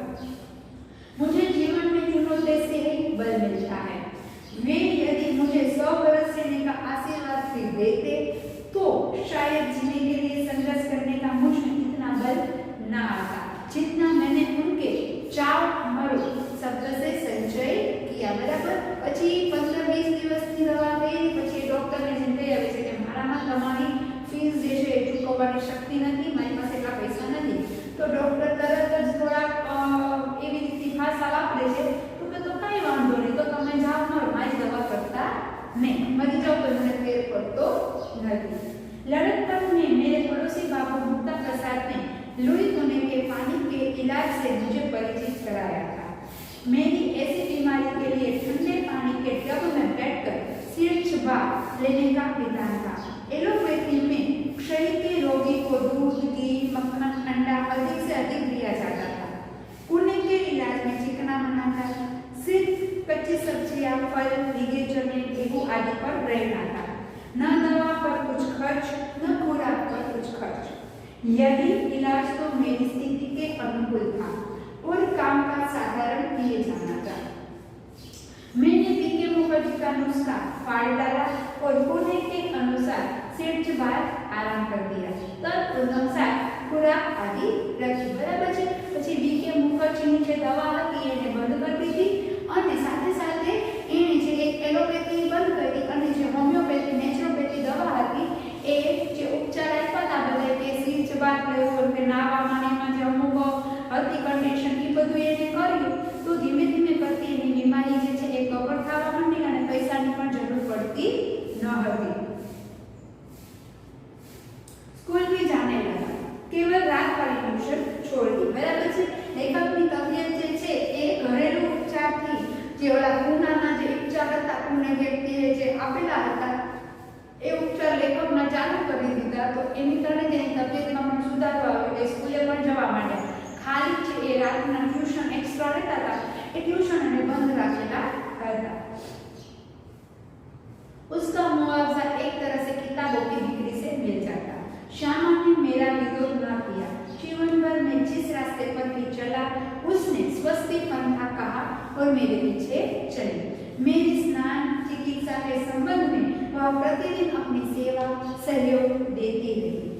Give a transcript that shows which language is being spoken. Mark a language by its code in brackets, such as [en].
[hi] मुझे जीवन में चुनौती से ही बल मिलता है। वे यदि मुझे 100 वर्ष जीने का आशीर्वाद भी देते तो शायद जीने के लिए संघर्ष करने का मुझ में इतना बल न आता जितना मैंने उनके जाओ मरो शब्द से संचय किया। बराबर। [gu] પછી 15-20 દિવસની દવા ગઈ પછી ડોક્ટરને જઈને આવે છે કે મારામાં તમારી ફીસ જે છે એ ચૂકવવાની શક્તિ નથી, મારી પાસે એટલા પૈસા નથી। તો ડોક્ટર તરત જ થોડા એવી રીતની ભાષા વાપરે છે તો કઈ વાંધો નહીં, તો તમે જાઓ મરો, મારી દવા કરતા [hi] नहीं, मरी जाओ तो मैंने फेर पड़तो नहीं। लड़कपन में मेरे पड़ोसी बाबू मुक्ता प्रसाद ने लुई होने के पानी के इलाज से मुझे परिचित कराया था। मेरी ऐसी बीमारी के लिए ठंडे पानी के टब में बैठकर सिर चबा लेने का विधान था। एलोपैथी में क्षय के रोगी को दूध, घी, मक्खन, अंडा अधिक से अधिक दिया जाता था। पुणे के इलाज में चिकना मना था, सिर्फ कच्ची सब्जियां, फल, भीगे चने, गेहूं आदि पर रहना था। न दवा पर कुछ खर्च, न खुराक पर कुछ खर्च। यही इलाज तो मेरी स्थिति के अनुकूल था और कामकाज साधारण किए जाना था। मैंने V.K. मुखर्जी का नुस्खा फाड़ डाला और पुणे के अनुसार सेठ बार आराम कर दिया। तदनुसार खुराक आदि रखी। बराबर है। [gu] પછી [hi] V.K. [gu] મુખર્જીની જે દવા હતી એને બંધ કરી દીધી અને સાથે સાથે એણે જે એલોપેથી બંધ કરી અને જે હોમિયોપેથી નેચરોપેથી દવા હતી એ જે ઉપચાર આપ્યા હતા બધા કે સ્વિચ બાદ લેવું કે નાવામાં એમાં જે અમુક હતી કન્ડિશન એ બધું એને કર્યું તો ધીમે ધીમે કરતી એની બીમારી જે છે એ કવર થવા માંડી અને પૈસાની પણ જરૂર પડતી ન હતી। [hi] स्कूल भी जाने लगा, केवल रात वाली ट्यूशन छोड़ दी। [gu] बराबर છે। લેખકની તબિયત જે છે એ ઘરેલું ઉપચારથી જે ઓલા પૂનાના જે ઉપચાર હતા પૂને વ્યક્તિએ જે આપેલા હતા એ ઉપચાર લેખકના ચાલુ કરી દીધા તો એની કારણે તેની તબિયતમાં પણ સુધારો આવ્યો, એ સ્કૂલે પણ જવા માંડ્યા। ખાલી છે એ રાતના ટ્યુશન એક્સ્ટ્રા લેતા હતા એ ટ્યુશન એને બંધ રાખેલા હતા। [hi] उसका मुआवजा एक तरह से किताबों की बिक्री से मिल जाता। श्यामा ने मेरा विरोध न किया। जीवन भर में जिस रास्ते पर भी चला उसने स्वस्ति पंथा कहा और मेरे पीछे चली। मेरी स्नान चिकित्सा के संबंध में वह प्रतिदिन अपनी सेवा सहयोग देती रही।